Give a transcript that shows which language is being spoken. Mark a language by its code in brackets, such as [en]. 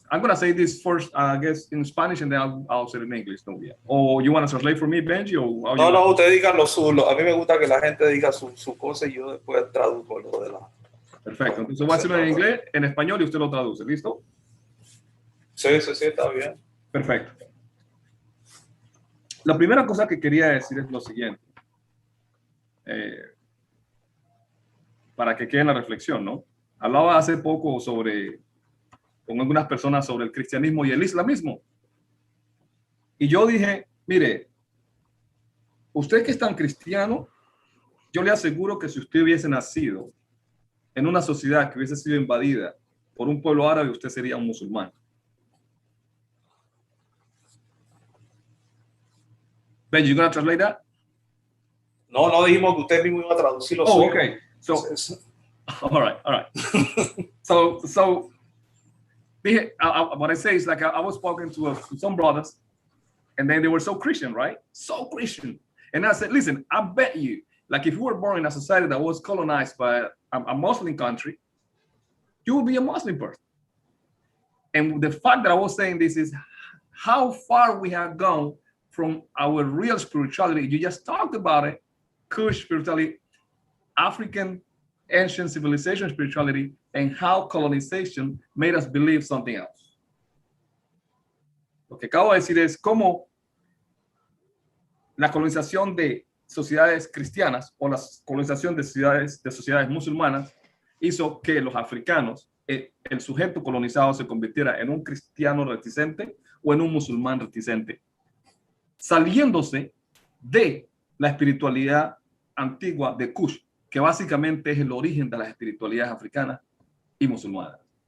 [en] I'm going to say this first, I guess, in Spanish, and then I'll say it in English, Nubia. Or you want to translate for me, Benji? Or [es] no, usted diga lo suyo. A mí me gusta que la gente diga su cosa, y yo después traduzco lo de la... Perfecto. Entonces voy a hacerlo en inglés, en español, y usted lo traduce. ¿Listo? Sí, está bien. Perfecto. La primera cosa que quería decir es lo siguiente. Para que quede en la reflexión, ¿no? Hablaba hace poco con algunas personas sobre el cristianismo y el islamismo. Y yo dije, mire, usted que es tan cristiano, yo le aseguro que si usted hubiese nacido en una sociedad que hubiese sido invadida por un pueblo árabe, usted sería un musulmán. [en] Benji, you gonna translate that? [es] No dijimos que usted mismo iba a traducir lo suyo. [en] Okay. So, all right. So, what I say is, like, I was talking to some brothers, and then they were so Christian, right? So Christian. And I said, listen, I bet you, like, if you were born in a society that was colonized by a Muslim country, you would be a Muslim person. And the fact that I was saying this is how far we have gone from our real spirituality. You just talked about it, Kush spirituality, African ancient civilization spirituality, and how colonization made us believe something else. [es] Lo que acabo de decir es cómo la colonización de sociedades cristianas o la colonización de sociedades musulmanas hizo que los africanos, el sujeto colonizado, se convirtiera en un cristiano reticente o en un musulmán reticente, saliéndose de la espiritualidad antigua de Kush, que básicamente es el origen de las espiritualidades africanas y musulmanas.